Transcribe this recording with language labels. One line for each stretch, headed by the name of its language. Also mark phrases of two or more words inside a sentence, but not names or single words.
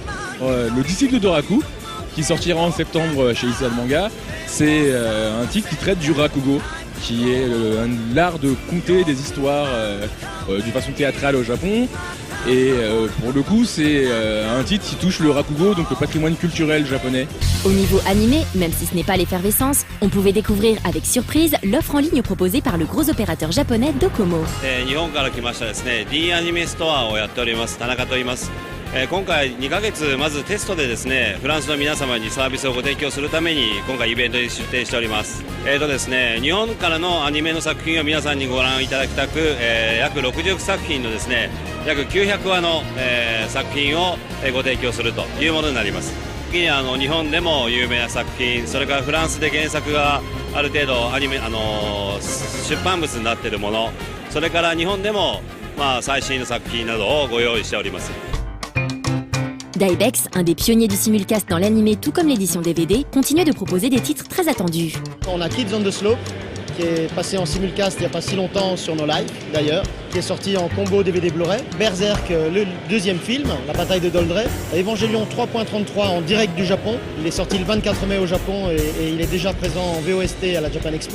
French: Le disciple de Doraku, qui sortira en septembre chez Isan Manga, c'est un titre qui traite du rakugo, qui est l'art de conter des histoires d'une façon théâtrale au Japon. Et pour le coup, c'est un titre qui touche le rakugo, donc le patrimoine culturel japonais. Au niveau animé, même si ce n'est pas l'effervescence, on pouvait découvrir avec surprise l'offre en ligne proposée par le gros opérateur japonais Docomo.
Japanese: 日本から来ましたですね、D アニメストアをやっております田中と言います。今回2ヶ月まずテストでですね、フランスの皆様にサービスをご提供するために今回イベントに出展しております。ですね、日本からのアニメの作品を皆さんにご覧いただきたく、約60作品のですね、約900話の、作品をご提供するというものになります。次に日本でも有名な作品、それからフランスで原作がある程度アニメ出版物になっているもの、それから日本でも最新の作品などをご用意しております。
French: Daibex, un des pionniers du simulcast dans l'animé tout comme l'édition DVD, continue de proposer des titres très attendus. On a Kids on the Slope, qui est passé en simulcast il n'y a pas si longtemps sur nos lives d'ailleurs, qui est sorti en combo DVD Blu-ray. Berserk, le deuxième film, La bataille de Doldrey. Evangelion 3.33 en direct du Japon. Il est sorti le 24 mai au Japon et il est déjà présent en VOST à la Japan Expo.